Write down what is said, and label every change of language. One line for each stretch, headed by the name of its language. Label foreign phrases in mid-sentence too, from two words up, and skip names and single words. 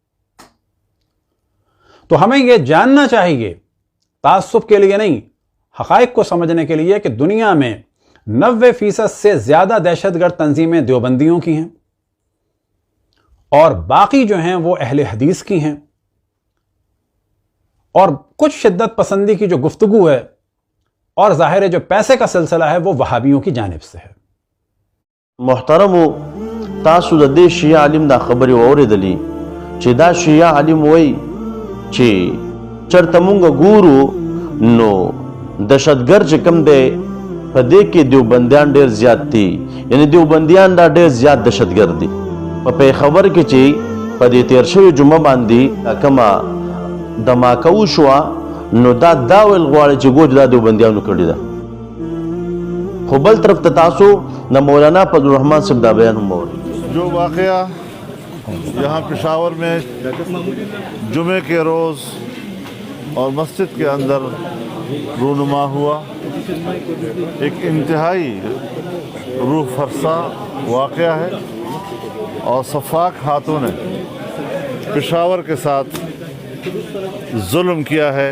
Urdu: تو ہمیں یہ جاننا چاہیے، تعصب کے لیے نہیں، حقائق کو سمجھنے کے لیے، کہ دنیا میں 90% سے زیادہ دہشت گرد تنظیمیں دیوبندیوں کی ہیں، اور باقی جو ہیں وہ اہل حدیث کی ہیں، اور کچھ شدت پسندی کی جو گفتگو ہے اور ظاہر ہے جو پیسے کا سلسلہ ہے وہ وہابیوں کی جانب سے ہے.
Pashto: محترمو تاسو د دې شیعه عالم دا خبرې واورېدلې چې دا شیعه عالم وایي چې چرته مونږ ګورو نو دهشتګرد چې کوم دی په دې کې دیوبندیان ډېر زیات دي، یعنی دیوبندیان دا ډېر زیات دهشتګرد دي. په پیښور کې چې په دې تیر شوې جمعه باندې کومه دماکه وشوه، نو دا ویل غواړي چې ګوج دا دیوبندیانو کړې ده. خو بل طرف ته تاسو د مولانا فضل الرحمان صاحب دا بیان هم اورئ.
Urdu: جو واقعہ یہاں پشاور میں جمعے کے روز اور مسجد کے اندر رونما ہوا، ایک انتہائی روح فرسا واقعہ ہے، اور صفاق ہاتھوں نے پشاور کے ساتھ ظلم کیا ہے.